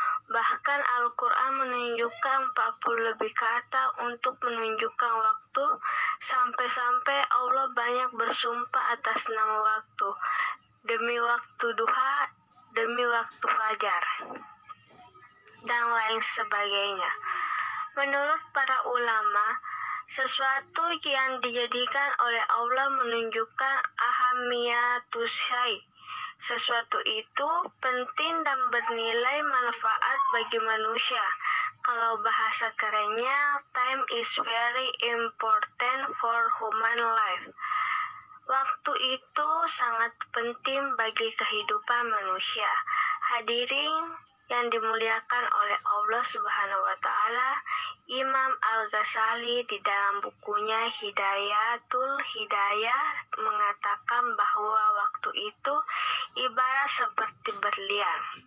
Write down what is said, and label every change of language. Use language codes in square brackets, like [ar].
[id] Bahkan Al-Quran menunjukkan 40 lebih kata untuk menunjukkan waktu, sampai-sampai Allah banyak bersumpah atas nama waktu, demi waktu duha, demi waktu fajar, dan lain sebagainya. Menurut para ulama, sesuatu yang dijadikan oleh Allah menunjukkan [ar] ahamiyatus syai'. [id] Sesuatu itu penting dan bernilai manfaat bagi manusia. Kalau bahasa kerennya, [en] time is very important for human life. [id] Waktu itu sangat penting bagi kehidupan manusia. Hadirin yang dimuliakan oleh Allah Subhanahu wa Ta'ala, Imam Al-Ghazali di dalam bukunya Hidayatul Hidayah mengatakan bahwa waktu itu ibarat seperti berlian.